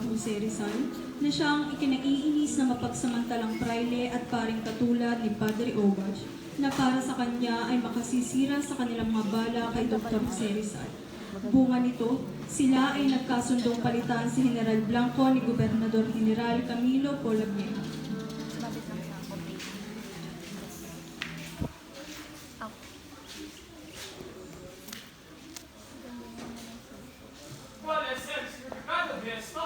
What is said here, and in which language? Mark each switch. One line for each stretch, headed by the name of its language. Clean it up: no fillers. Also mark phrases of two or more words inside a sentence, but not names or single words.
Filipino: Jose Rizal na siyang ikinaiinis na mapagsamantalang praile at paring katulad ni Padre Ogash na para sa kanya ay makasisira sa kanilang mga bala kay Dr. Jose Rizal. Bunga nito, sila ay nagkasundong palitan si General Blanco ni Gobernador General Camilo Polavieja.
Spanish: ¿Cuál es el significado de esto?